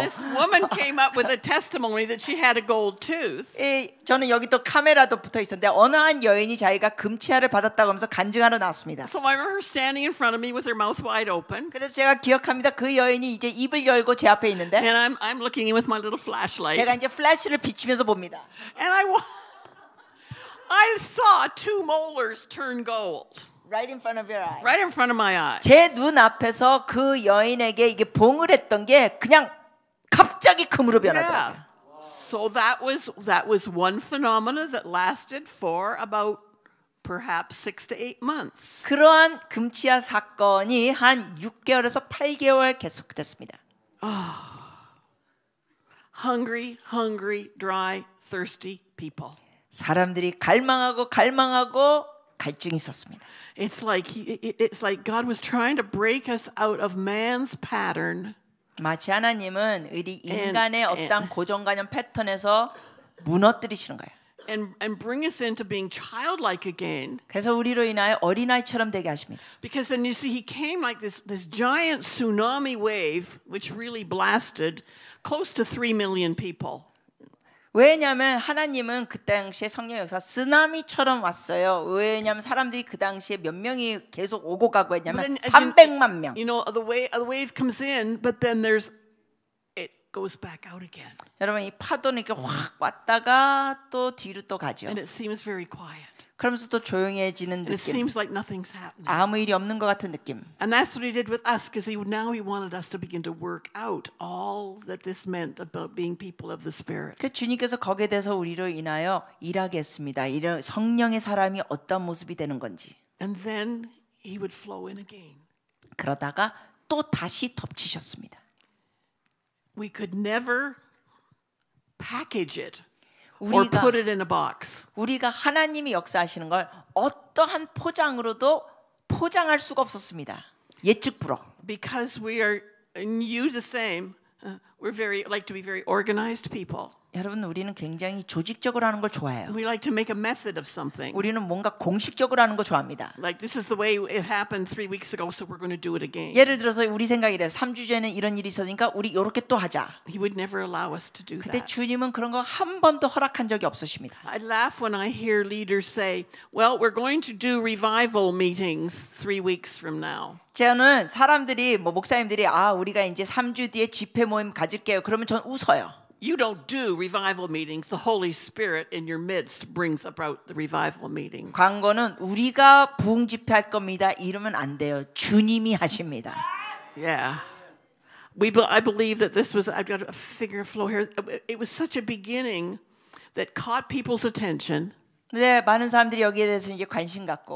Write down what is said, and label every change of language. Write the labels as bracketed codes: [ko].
[en] This woman came up with a testimony that she had a gold tooth. [ko] 저는 여기 또 카메라도 붙어 있었는데 어느 한 여인이 자기가 금치아를 받았다고 하면서 간증하러 나왔습니다. [en] So I remember her standing in front of me with her mouth wide open. [ko] 그래서 제가 기억합니다. 그 여인이 이제 입을 열고 제 앞에 있는데 [en] And I'm looking in with my little flashlight. [ko] 제가 이제 플래시를 비치면서 봅니다. [en] And I saw two molars turn gold. Right in front of your eye. Right in front of my eye. [ko] 제 눈 앞에서 그 여인에게 이게 봉을 했던 게 그냥 갑자기 금으로 변하더라고요. [en] Yeah. So that was one phenomena that lasted for about perhaps 6 to 8 months. [ko] 그러한 금치아 사건이 한 6개월에서 8개월 계속됐습니다. [en] Hungry, dry, thirsty people. [ko] 사람들이 갈망하고 갈증이 있었습니다. [en] It's like God was trying to break us out of man's pattern. [ko] 마치 하나님은 우리 인간의 어떤 고정관념 패턴에서 무너뜨리시는 거예요. [en] And bring us into being childlike again. [ko] 그래서 우리로 인하여 어린아이처럼 되게 하십니다. [en] Because then you see he came like this giant tsunami wave which really blasted close to 3 million people. [ko] 왜냐하면 하나님은 그 당시에 성령 역사 쓰나미처럼 왔어요. 왜냐하면 사람들이 그 당시에 몇 명이 계속 오고 가고 했냐면 300만 명. [en] You know, the wave comes in, but then it goes back out again. [ko] 여러분 이 파도는 이렇게 확 왔다가 또 뒤로 또 가죠. [en] And it seems very quiet. [ko] 그러면서 또 조용해지는 [en] And it [ko] 느낌. [en] seems like nothing's happening. [ko] 아무 일이 없는 것 같은 느낌. [en] And that's what he did with us, because now he wanted us to begin to work out all that this meant about being people of the Spirit. [ko] 그 주님께서 거기에 대해서 우리로 인하여 일하게 했습니다. 이런 성령의 사람이 어떤 모습이 되는 건지. [en] And then he would flow in again. [ko] 그러다가 또 다시 덮치셨습니다. [en] We could never package it. Or put it in a box. [ko] 우리가 하나님이 역사하시는 걸 어떠한 포장으로도 포장할 수가 없었습니다. 예측 불허. [en] Because we are, and you the same, we're like to be very organized people. [ko] 여러분 우리는 굉장히 조직적으로 하는 걸 좋아해요. [en] We like to make a method of something. [ko] 우리는 뭔가 공식적으로 하는 거 좋아합니다. [en] Like this is the way it happened 3 weeks ago, so we're going to do it again. [ko] 예를 들어서 우리 생각이래요. 3주 전에 이런 일이 있었으니까 우리 이렇게 또 하자. [en] He would never allow us to do [ko] 근데 [en] that. [ko] 주님은 그런 거 한 번도 허락한 적이 없으십니다. [en] I laugh when I hear leaders say, "Well, we're going to do revival meetings 3 weeks from now." [ko] 저는 사람들이 목사님들이 우리가 이제 3주 뒤에 집회 모임 가질게요. 그러면 전 웃어요. [en] You don't do revival meetings. The Holy Spirit in your midst brings about the revival meeting. [ko] 광고는 우리가 부흥 집회할 겁니다. 이러면 안 돼요. 주님이 하십니다. [en] Yeah. I believe that this was, I've got a figure of flow here. It was such a beginning that caught people's attention. [ko] 네, 많은 사람들이 여기에 대해서 이제 관심 갖고